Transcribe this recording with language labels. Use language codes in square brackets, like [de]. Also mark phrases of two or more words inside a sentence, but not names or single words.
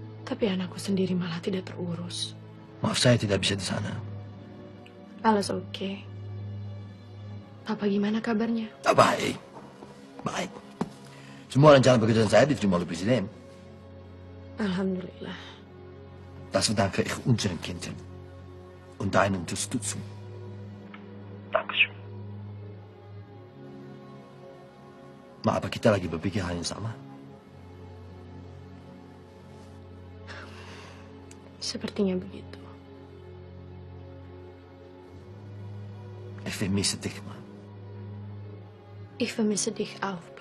[id] Tapi anakku sendiri malah tidak terurus. Maaf, saya tidak bisa di sana. [de] Alles oke. [id] Papa gimana kabarnya? Baik. Baik. Semua rencana pekerjaan saya diterima oleh Presiden. Alhamdulillah. [de] Das verdanke ich unseren Kindern und deiner Unterstützung. Dankeschön. [id] Ma, apa kita lagi berpikir hal yang sama? Sepertinya begitu. [de] Ich vermisse dich, Ma. Ich vermisse dich auch, Pa.